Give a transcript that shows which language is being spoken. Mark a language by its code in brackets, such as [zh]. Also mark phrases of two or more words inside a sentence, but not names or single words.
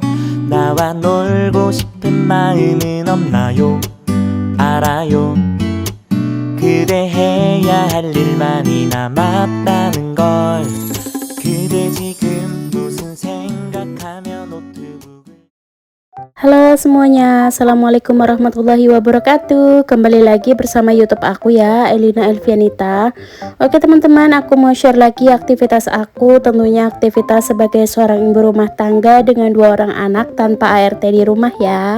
[ko] 나와 놀고 싶은 마음은 없나요? 알아요. 그대 해야 할 일만이 남았다는 걸. 그대 지금 무슨 생각하며 노트북을. [id] Halo semuanya, [ar] السلام عليكم ورحمة الله وبركاته. [id] Kembali lagi bersama YouTube aku ya, Elina Elvianita. Oke teman-teman, aku mau share lagi aktivitas aku. Tentunya aktivitas sebagai seorang ibu rumah tangga dengan 2 orang anak tanpa ART di rumah ya.